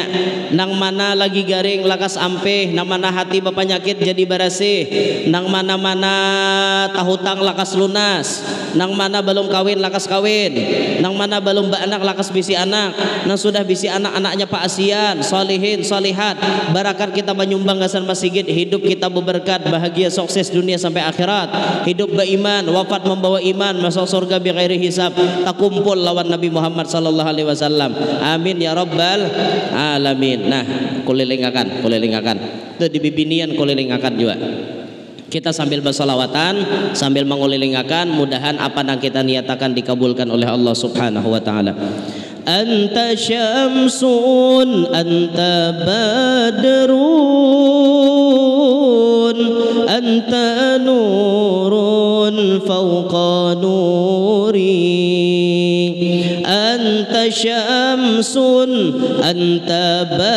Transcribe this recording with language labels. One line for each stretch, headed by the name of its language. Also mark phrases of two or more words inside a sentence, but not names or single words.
Banjar: Nang mana lagi garing lakas ampeh, nang mana hati bapanyakit jadi barasih, nang mana-mana tahutang lakas lunas, nang mana belum kawin lakas kawin, nang mana belum baanak lakas bisi anak, nang sudah bisi anak-anaknya Pak Asian, solihin, solihat. Barakat kita menyumbang gasan masjid, hidup kita berberkat, bahagia, sukses dunia sampai akhirat. Hidup beriman, wafat membawa iman, masuk surga
Arabic: بغير حساب.
Banjar: Takumpul lawan Nabi Muhammad
Arabic: صلى الله عليه وسلم. آمين يا رب العالمين.
Banjar: Nah, kulilingakan. Itu di bibinian kulilingakan juga. Kita sambil bersolawatan, sambil mengulilingakan, mudahan apa yang kita niatakan dikabulkan oleh
Arabic: الله سبحانه وتعالى. أنت شمس أنت بدر أنت نور فوق نور أنت شمس أنت